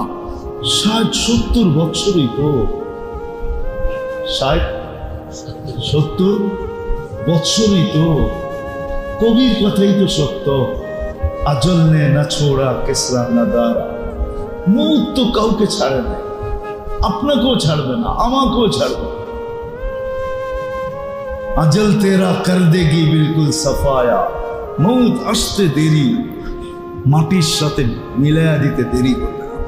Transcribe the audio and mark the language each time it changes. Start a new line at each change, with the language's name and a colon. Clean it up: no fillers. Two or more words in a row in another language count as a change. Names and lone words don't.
Bangla: 60-70 বছরই তো, 60-70 বছরই তো, কবির কথাই তো সত্য।
Urdu: اجل نے نہ چھوڑا کسریٰ نہ دارا,
Bangla: মৌত তো কাউকে ছাড়ে না, আপনাকেও ছাড়বে না, আমাকেও ছাড়বে না।
Urdu: اجل تیرا کر دے گی بالکل صفایا,
Bangla: मौत আসতে দেরি, মাটির সাথে মিলায়া দিতে দেরি করবে।